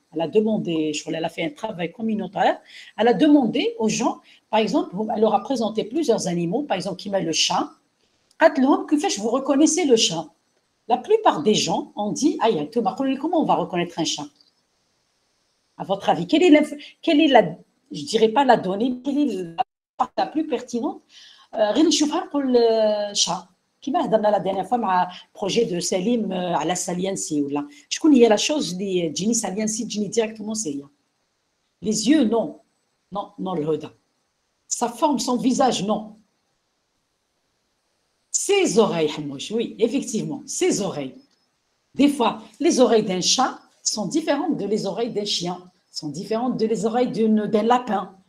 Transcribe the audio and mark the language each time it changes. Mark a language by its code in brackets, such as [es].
[fr] Elle a demandé, je crois qu'elle a fait un travail communautaire. Elle a demandé aux gens, par exemple, elle leur a présenté plusieurs animaux, par exemple, qui met le chat. Que fait, vous reconnaissez le chat? La plupart des gens ont dit, aïe, comment on va reconnaître un chat? À votre avis, quelle est la, je dirais pas la donnée, quelle est la part la plus pertinente? [ar] غير نشوفها نقول chat. كيما هضرنا [fr] la dernière fois [ar] مع [fr] projet de [ar] Salim على saliency ولا شكون هي [fr] la chose [ar] اللي تجيني saliency تجيني [fr] directement c'est [ar] هي. [fr] Les yeux non الهدى. Sa forme, son visage non. Ses oreilles, Hamouch, oui, effectivement, ses oreilles. Des fois, les oreilles d'un chat sont différentes de les oreilles d'un chien, sont différentes de les oreilles d'un lapin.